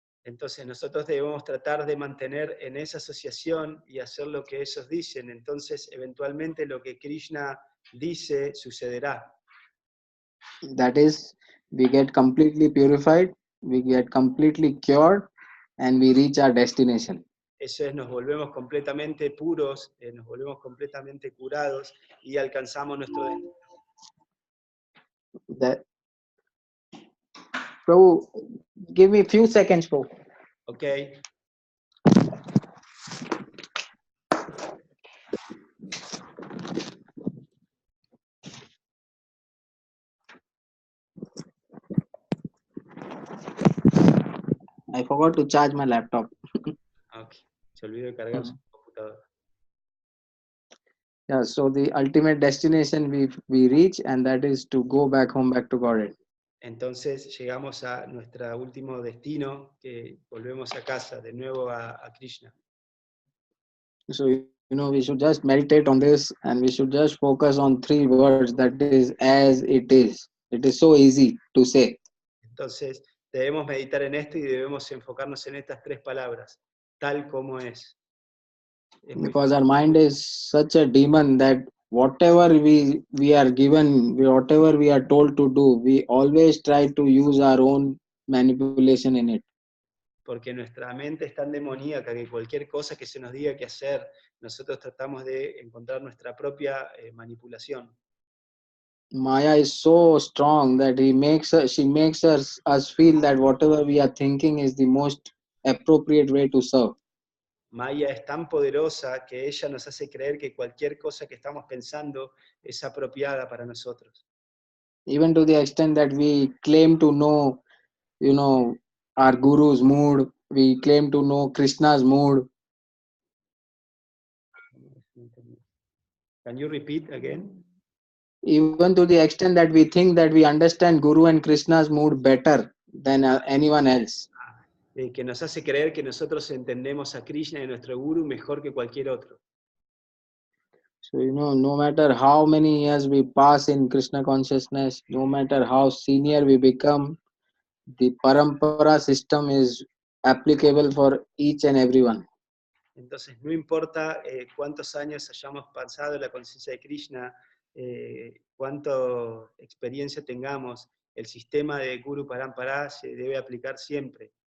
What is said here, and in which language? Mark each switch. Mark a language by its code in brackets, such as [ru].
[es] Entonces nosotros debemos tratar de mantener en esa asociación y hacer lo que ellos dicen. Entonces eventualmente lo que Krishna dice sucederá. [en] That is, we get completely purified, we get completely cured, and we reach our destination. [es] Eso es, nos volvemos completamente puros, nos volvemos completamente curados y alcanzamos nuestro destino. [en] That, Prabhu, give me a few seconds, Prabhu. Okay. I forgot to charge my laptop. Okay. [es] Se olvidó de cargar su computadora. [en] Yeah, so the ultimate destination we reach, and that is to go back home, back to Godhead. [es] Entonces llegamos a nuestro último destino, que volvemos a casa, de nuevo a Krishna. [en] So, we should just meditate on this, and we should just focus on 3 words, that is, as it is. It is so easy to say. [es] Entonces debemos meditar en esto y debemos enfocarnos en estas 3 palabras, tal como es. [en] Because our mind is such a demon that whatever we are given, whatever we are told to do, we always try to use our own manipulation in it. [es] Porque nuestra mente es tan demoníaca que cualquier cosa que se nos diga que hacer, nosotros tratamos de encontrar nuestra propia manipulación. [en] Maya is so strong that she makes us feel that whatever we are thinking is the most appropriate way to serve. [es] Maya es tan poderosa que ella nos hace creer que cualquier cosa que estamos pensando es apropiada para nosotros. [en] Even to the extent that we claim to know, our guru's mood, we claim to know Krishna's mood. Can you repeat again? Even to the extent that we think that we understand Guru and Krishna's mood better than anyone else. [es] Que nos hace creer que nosotros entendemos a Krishna y a nuestro Guru mejor que cualquier otro. [en] So, no matter how many years we pass in Krishna consciousness, no matter how senior we become, the parampara system is applicable for each and everyone. [es] Entonces, no importa cuántos años hayamos pasado en la conciencia de Krishna, cuánta experiencia tengamos, el sistema de Guru Parampara se debe aplicar siempre.